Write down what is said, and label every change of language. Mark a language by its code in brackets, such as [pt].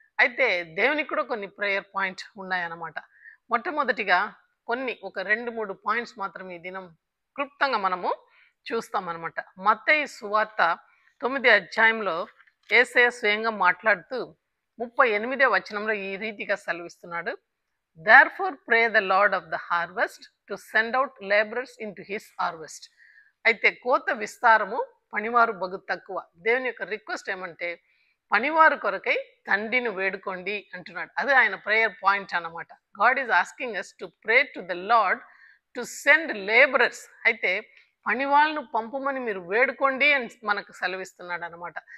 [te] అయితే దేవునికి కూడా కొన్ని ప్రేయర్ పాయింట్స్ ఉన్నాయన్నమాట. మొట్టమొదటిగా ఒక 2-3 పాయింట్స్ మాత్రం ఈ దినం క్లుప్తంగా మనము చూస్తామన్నమాట. మత్తయి సువార్త 9వ అధ్యాయంలో యేసయ్య స్వయంగా మాట్లాడుతూ 38వ వచనంలో ఈ రీతిగా సెలవిస్తున్నాడు. [en] Therefore pray the Lord of the harvest to send out laborers into his harvest. [te] అయితే కోత విస్తారము, పనివారు బగు తక్కువ. దేవుని యొక్క రిక్వెస్ట్ ఏమంటే, పనివారు కొరకై తండ్రిని వేడుకోండి అంటున్నాడు. అది ఆయన ప్రేయర్ పాయింట్ అన్నమాట. [en] God is asking us to pray to the Lord to send labourers. [te] అయితే పనివాళ్ళను పంపమని మీరు వేడుకోండి అని మనకు సెలవిస్తున్నాడు అనమాట.